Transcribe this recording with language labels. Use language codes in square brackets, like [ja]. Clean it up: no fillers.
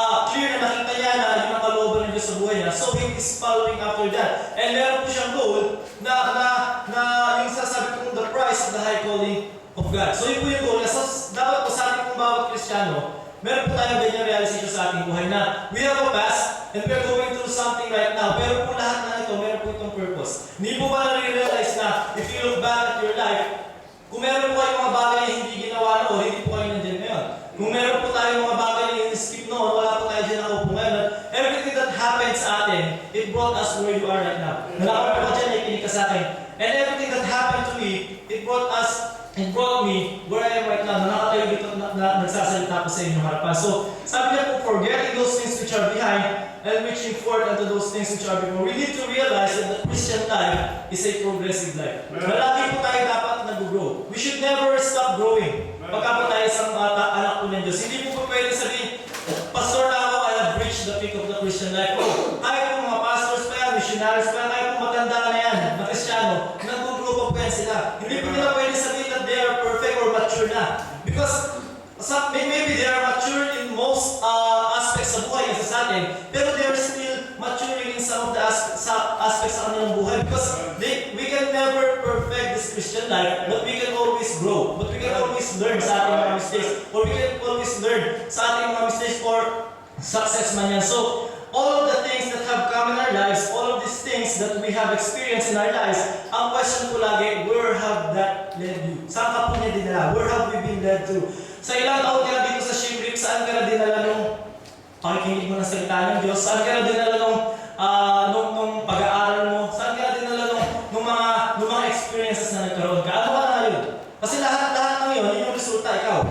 [tl] Clear na nakita niya na yun ang kalooban ng Diyos sa buhay niya. [en] So he is following after that. And [tl] meron po siyang goal na yung sasabi ko [en] the price of the high calling of God. So [tl] yun po yung [en] goal. [tl] So dapat po sa ating kung bawat Kristiyano, meron po tayong ganyan realization sa ating buhay na [en] we have a past and we are going through something right now. [tl] Pero po lahat na ito, meron po itong purpose. Hindi po ba nare-realize na [en] if you look back at your life, [tl] kung meron po kayong mga bagay na hindi ginawa noon, hindi po kayo nandiyan ngayon. Kung meron po tayong mga bagay na in-skip noon, wala po tayo dyan nakaupo ngayon. [en] Everything that happened [tl] sa atin, [en] it brought us where you are right now. [tl] Nalakot po dyan, nakikinig ka sa akin. [en] And everything that happened to me, it brought me where I am right now. [tl] Nakatayo dito na nagsasalita po sa inyong harapan. [en] So, [tl] sabi niya po, [en] forgetting those things which are behind and reaching forward unto those things which are before. We need to realize that the Christian life is a progressive life. [tl] Malaki po tayo dapat nag-grow. [en] We should never stop growing. [tl] Pagka po tayo isang anak po ng Diyos. Hindi po pwede sabihin, Pastor na ako, [en] I have reached the peak of the Christian life. [tl] Kahit po mga pastors pa yan, missionaries pa yan, kahit po matanda na yan, na Kristiyano, nag-grow pa po yan sila. Hindi po nila pwede sabihin [en] that they are perfect or mature na. Because maybe they are mature in most aspects [tl] sa buhay kasi sa atin, [en] pero they are still maturing in some of the aspects [tl] sa kanilang buhay [en] because we can never perfect this Christian life, but we can always grow. But we can always learn [tl] sa ating mga [en] mistakes, or we can always learn sa ating mga mistakes or success man yan. So, all of the things that have come in our lives, all of these things that we have experienced in our lives, [tl] ang question ko lagi, [en] where have that led you? [tl] Saan ka po niya dinala? [en] Where have we been led to? [tl] Sa ilang taon ka na dito sa Shimrip, saan ka na dinala nung pakikinig mo ng salita ng Diyos? Saan ka na dinala nung pag-aaral mo? Saan ka na dinala nung mga experiences na nagkaroon ka? Ano ka na ngayon? Kasi lahat ng yun, yung resulta, ikaw.